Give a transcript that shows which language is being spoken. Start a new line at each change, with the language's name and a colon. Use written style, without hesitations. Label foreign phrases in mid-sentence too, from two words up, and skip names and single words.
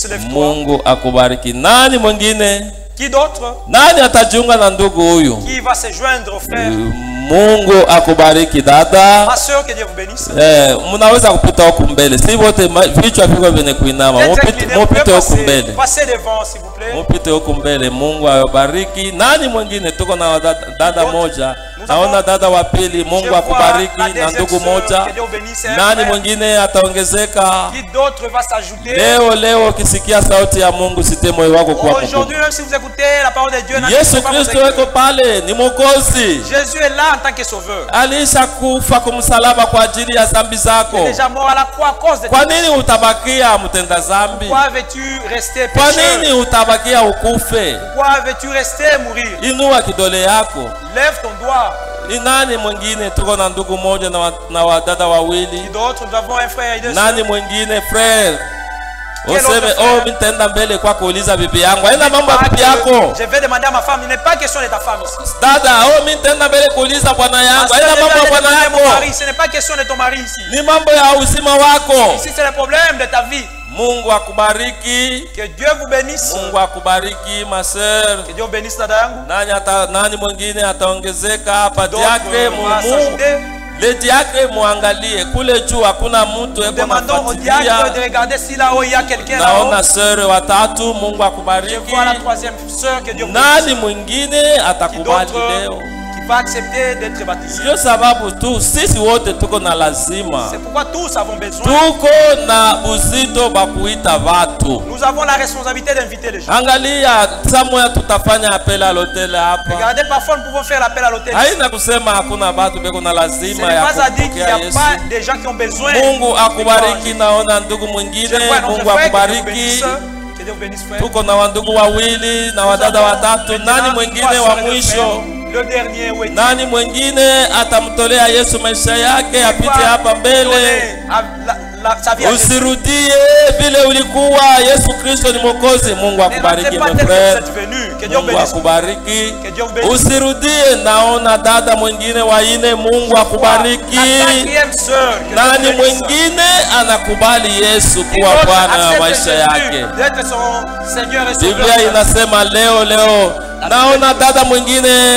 French: Lève-toi. Qui d'autre? Qui va se joindre au frère? Ma soeur, que Dieu vous bénisse. Passez devant, s'il vous plaît.
Swahili: Naona dada wa pili, Mungu akubariki na ndugu moja. Nani mwingine ataongezeka? Leo ukisikia sauti ya Mungu sitie moyo wako kwa Mungu. Yesu Kristo yuko pale, ni Mwokozi. Alisha kufa kwa msalaba kwa ajili ya dhambi zako. Kwa nini utabakia mtenda dhambi? Kwa nini utabakia ukufe? Inua kidole yako.
French: Lève ton doigt.
Swahili: Ni nani mwingine? Tuko na ndugu moja na wadada wawili. Nani mwingine frère? Useme nitaenda mbele kwa kuuliza bibi yangu. Haina mambo ya bibi yako.
French: Je vais demander à ma femme, il n'est pas question de ta femme ici.
Swahili: Dada, nitaenda mbele kuuliza bwana yangu. Haina mambo ya bwana yako.
French: Ce n'est pas question de ton mari ici.
Swahili: Ni mambo ya uzima wako.
French: Ici c'est le problème de ta vie.
Swahili: Mungu akubariki.
French: Que Dieu vous bénisse.
Swahili: Mungu akubariki
French: ma sœur. Que Dieu bénisse
Swahili: dada yangu. Nani mwingine ataongezeka hapa? Diacre Mungu.
French: Le diacre
Swahili: muangalie kule juu hakuna mtu eko nafuatilia. Naona sœur watatu. Mungu akubariki. Nani mwingine atakubali leo?
French: Accepter d'être baptisé.
Swahili: Ndio sababu tu sisi wote tuko na lazima.
French: C'est pourquoi tous avons besoin.
Swahili: Tuko na buzito ba kuita watu.
French: Nous avons la responsabilité d'inviter les gens.
Swahili: Angalia samoya tutafanya
French: appel à l'hôtel
Swahili: hapa.
French: Regardez, parfois nous pouvons faire l'appel à l'hôtel.
Swahili: Haina kusema hakuna watu beko na lazima ya kupokea Yesu.
French: Il n'y a pas des gens qui ont besoin.
Swahili: Mungu akubariki. Naona ndugu mwingine. Mungu akubariki. Tuko na wandugu wawili na wadada watatu. Nani mwingine wa mwisho? Nani mwingine atamtolea Yesu maisha yake apite hapa mbele? Usirudie vile ulikuwa. Yesu Kristo ni Mwokozi. Mungu akubariki
English: my friend.
Swahili: Mungu akubariki. Usirudie. Naona dada mwingine wa ine. Mungu akubariki. Nani mwingine anakubali Yesu kuwa Bwana wa maisha yake? Biblia inasema leo naona dada mwingine.